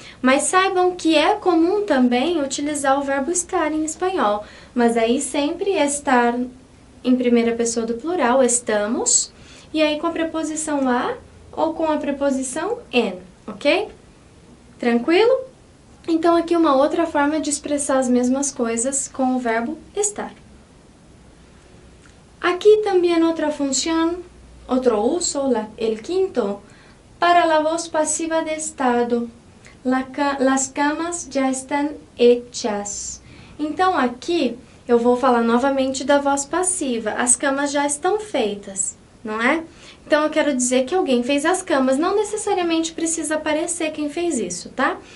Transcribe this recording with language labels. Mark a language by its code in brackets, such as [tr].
[pt] Mas saibam que é comum também utilizar o verbo estar em espanhol, mas aí sempre estar em primeira pessoa do plural, estamos, e aí com a preposição a ou com a preposição en, ok? Tranquilo? Então aqui uma outra forma de expressar as mesmas coisas com o verbo estar. [es] Aquí también otra función, otro uso, el quinto, para la voz pasiva de estado. Las camas [pt] já estão [es] hechas. [pt] Então aqui eu vou falar novamente da voz passiva. As camas já estão feitas, não é? Então eu quero dizer que alguém fez as camas. Não necessariamente precisa aparecer quem fez isso, tá?